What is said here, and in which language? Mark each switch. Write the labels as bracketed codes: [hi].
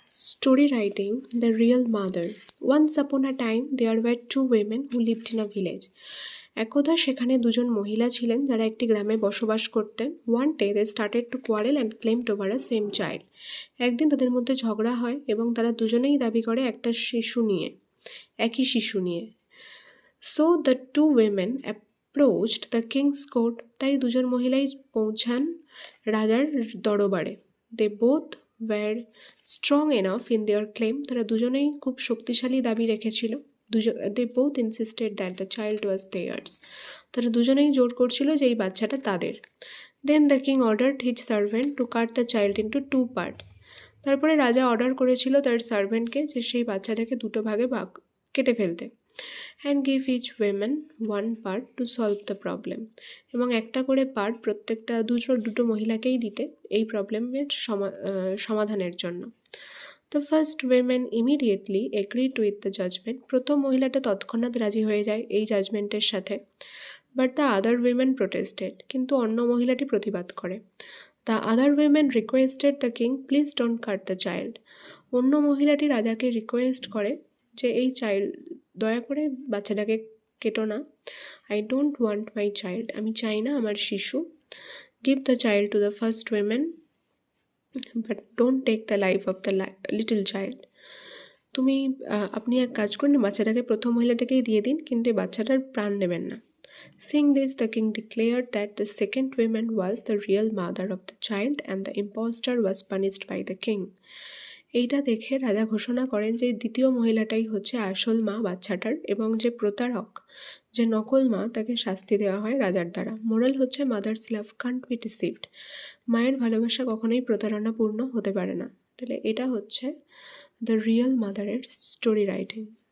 [en] Story writing, the real mother. Once upon a time, there were 2 women who lived in a village. [bn] একদা সেখানে দুজন মহিলা ছিলেন যারা একটি গ্রামে বসবাস করতেন। [en] One day they started to quarrel and claimed over a same child. [bn] একদিন তাদের মধ্যে ঝগড়া হয় এবং তারা দুজনেই দাবি করে একই শিশু নিয়ে। [en] So the 2 women approached the king's court. [bn] তাই দুজন মহিলাই পৌঁছান রাজার দরবারে। [en] They both were strong enough in their claim. [bn] তারা দুজনেই খুব শক্তিশালী দাবি রেখেছিল। [en] They both insisted that the child was theirs. [bn] তারা দুজনেই জোর করছিল যে এই বাচ্চাটা তাদের। [en] Then the king ordered his servant to cut the child into 2 parts. [bn] তারপরে রাজা অর্ডার করেছিল তার সার্ভেন্টকে যে সেই বাচ্চাটাকে দুটো ভাগে কেটে ফেলতে। [en] and give each woman one part to solve the problem. [bn] এবং একটা করে পার্ট প্রত্যেকটা দুটো মহিলাকেই দিতে এই প্রবলেমের সমাধানের জন্য। [en] The first women immediately agreed with the judgment. [bn] প্রথম মহিলাটা তৎক্ষণাৎ রাজি হয়ে যায় এই জাজমেন্টের সাথে। [en] But the other women protested. [bn] কিন্তু অন্য মহিলাটি প্রতিবাদ করে। [en] The other women requested the king, please don't cut the child. [bn] অন্য মহিলাটি রাজাকে রিকোয়েস্ট করে যে এই দয়া করে বাচ্চাটাকে কেটো না। [en] I don't want my child. [bn] আমি চাই না আমার শিশু। [en] Give the child to the first women, but don't take the life of the little child. [bn] আপনি এক কাজ করুন, বাচ্চাটাকে প্রথম মহিলাটাকেই দিয়ে দিন, কিন্তু এই বাচ্চাটার প্রাণ নেবেন না। [en] Seeing this, the king declared that the second woman was the real mother of the child and the impostor was punished by the king. [bn] এইটা দেখে রাজা ঘোষণা করেন যে দ্বিতীয় মহিলাটাই হচ্ছে আসল মা বাচ্চাটার, এবং যে প্রতারক, যে নকল মা, তাকে শাস্তি দেওয়া হয় রাজার দ্বারা। মোরাল হচ্ছে [en] Mother's love can't be deceived. [bn] মায়ের ভালোবাসা কখনোই প্রতারণাপূর্ণ হতে পারে না। তাহলে এটা হচ্ছে দ্য রিয়েল মাদারের স্টোরি রাইটিং।